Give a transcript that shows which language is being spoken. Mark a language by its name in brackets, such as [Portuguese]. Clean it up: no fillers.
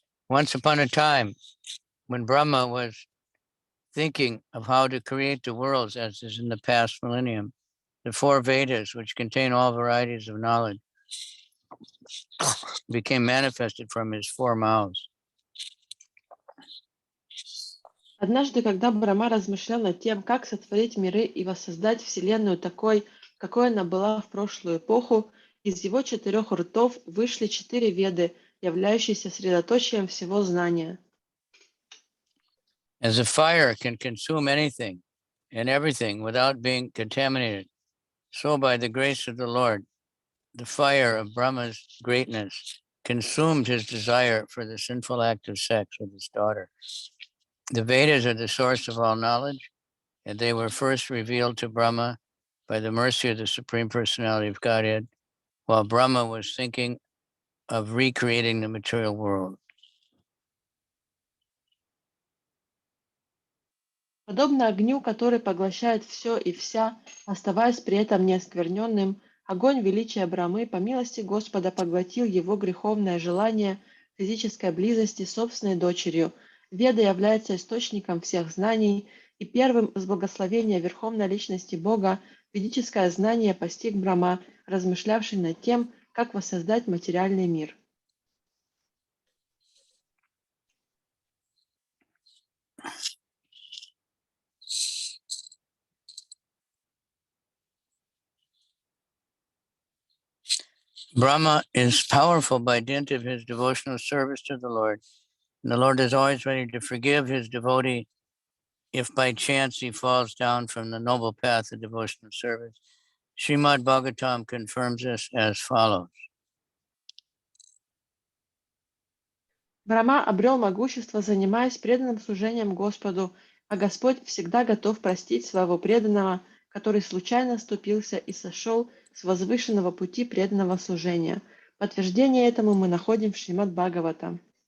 [English] Once upon a time, when Brahma was thinking of how to create the worlds as is in the past millennium, the four Vedas, which contain all varieties of knowledge, became manifested from his four mouths. [Russian] Однажды, когда Брахма размышлял над тем, как сотворить миры и воссоздать Вселенную такой, какой она была в прошлую эпоху, из его 4 ртов вышли 4 веды, являющиеся средоточием всего знания. [English] As a fire can consume anything and everything without being contaminated, so by the grace of the Lord, the fire of Brahma's greatness consumed his desire for the sinful act of sex with his daughter. The Vedas are the source of all knowledge, and they were first revealed to Brahma by the mercy of the Supreme Personality of Godhead, while Brahma was thinking of recreating the material world. [Russian] Подобно огню, который поглощает все и вся, оставаясь при этом неоскверненным, огонь величия Брахмы по милости Господа поглотил его греховное желание физической близости с собственной дочерью. Веда является источником всех знаний, и первым с благословения Верховной Личности Бога ведическое знание постиг Брахма, размышлявший над тем, как воссоздать материальный мир. [English] Brahma is powerful by dint of his devotional service to the Lord, and the Lord is always ready to forgive his devotee if by chance he falls down from the noble path of devotional service. Srimad Bhagavatam confirms this as follows. [Russian] Брахма обрел могущество, занимаясь преданным служением Господу, а Господь всегда готов простить своего преданного, который случайно оступился и сошел с возвышенного пути преданного служения. Подтверждение этому мы находим в Шримад Бхагаватам.